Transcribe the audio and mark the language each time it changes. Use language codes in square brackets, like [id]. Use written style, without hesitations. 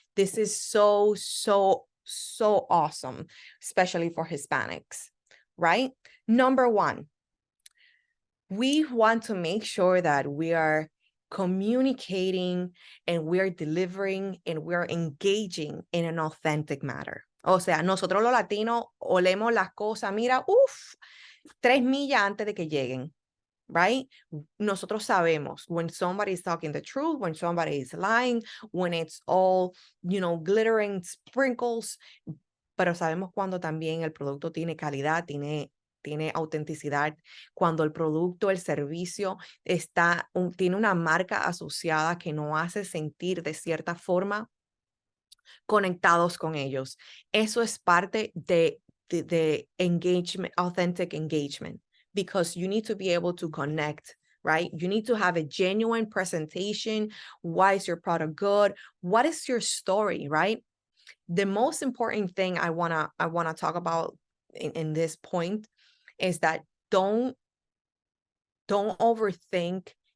[en] This is so awesome, especially for Hispanics, right? Number one, we want to make sure that we are communicating and we're delivering and we're engaging in an authentic manner. [es] O sea, nosotros los latinos olemos las cosas, mira, 3 millas antes de que lleguen. Right? Nosotros sabemos [en] when somebody is talking the truth, when somebody is lying, when it's all, glittering sprinkles, [es] pero sabemos cuando también el producto tiene calidad, tiene autenticidad, cuando el producto, el servicio tiene una marca asociada que nos hace sentir de cierta forma conectados con ellos. Eso es parte de engagement, [en] authentic engagement. Because you need to be able to connect, right? You need to have a genuine presentation. Why is your product good? What is your story, right? The most important thing I wanna talk about in this point is that don't overthink